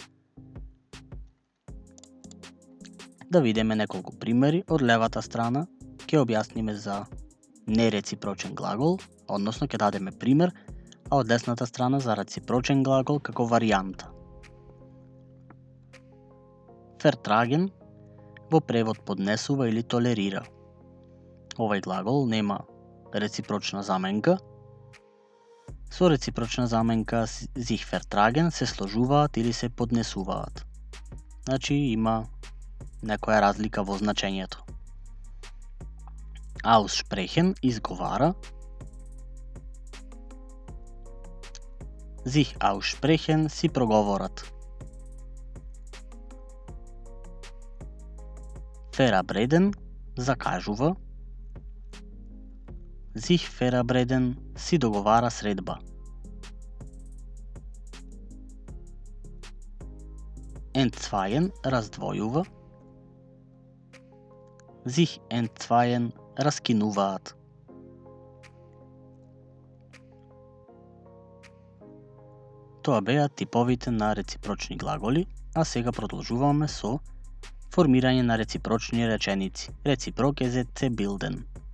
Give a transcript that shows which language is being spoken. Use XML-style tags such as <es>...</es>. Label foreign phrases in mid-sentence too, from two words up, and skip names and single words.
<mk>Да видиме неколку примери од левата страна, ќе објасниме за нереципрочен глагол, односно ќе дадеме пример, а од десната страна за реципрочен глагол како варијанта. Vertragen во превод поднесува или толерира. Овој глагол нема реципрочна заменка. Со реципрочна заменка</mk> <de>sich vertragen</de> <mk>се сложуваат или се поднесуваат. Значи има некоја разлика во значењето. Aussprechen изговара.</mk> <de>Sich aussprechen</de> <mk>си проговорат. Verabreden закажува.</mk> <de>Sich verabreden</de> <mk>си договара средба. Entzweien раздвојува.</mk> <de>Sich entzweien</de> <mk>раскинуваат. Тоа беа типовите на реципрочни глаголи, а сега продолжуваме со формирање на реципрочни реченици.</mk> <de>Reziproke Sätze bilden.</de>